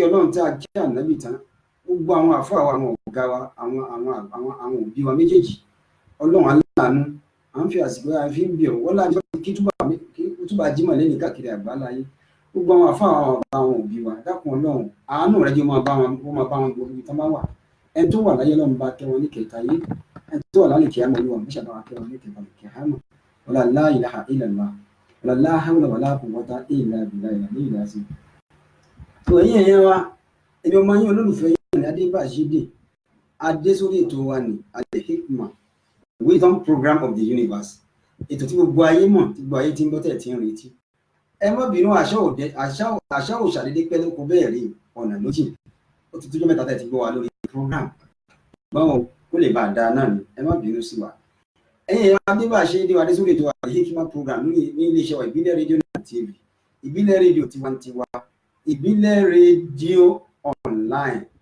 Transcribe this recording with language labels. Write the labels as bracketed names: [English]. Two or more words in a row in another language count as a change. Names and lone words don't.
[Yoruba] Ọlọ́run tí a kí ànábì tán gbogbo àwọn àfáà wa àwọn ọ̀gá wa àwọn òbí wa méjèèjì Ọlọ́run aláàánú à ń fi àsìkò àfi ń bì ọ́ wọ́n láti kí túbà jímọ̀ lẹ́yìn káàkiri àgbáláyé gbogbo àwọn àfáà àwọn òbí wa dákun Ọlọ́run àánú rẹ̀ jẹ́ máa bá wọn gbogbo ibi tán bá wà ẹni tó wà láyé Ọlọ́run bá kẹ́ wọn ní kẹta yé ẹni tó wà lálẹ́ kí á mọ̀ olúwa mọ́ṣà bá wa kẹ́ wọn ní kẹta lè kẹ́ á mọ̀ [Arabic] ولا لا إله إلا الله ولا لا حول ولا قوة إلا بالله العظيم. [Yoruba] tó ẹ̀yin ẹ̀yẹn wa ẹni ọmọ yín olólùfẹ́ yín ní Adébàṣídé adé sórí ètò wa ní Al-Hikmat Wisdom Program of the Universe ètò tí gbogbo ayé mọ̀ tí gbogbo ayé ti ń gbọ́ tẹ̀ tí ń retí ẹ má bínú àṣà òṣàdédé pẹ́ lóko bẹ́ẹ̀ rí ọ̀nà lójì ó ti tójọ́ mẹ́ta tẹ̀ ti gbọ́ wa lórí program báwo kó lè bá a dáa náà ni ẹ má bínú sí wa ẹ̀yin Adébàṣídé adé sórí ètò Al-Hikmat Program ní iléeṣẹ́ wa ìbílẹ̀ rédíò náà TV ìbílẹ̀ rédíò tiwantiwa ìbílẹ̀ rédíò online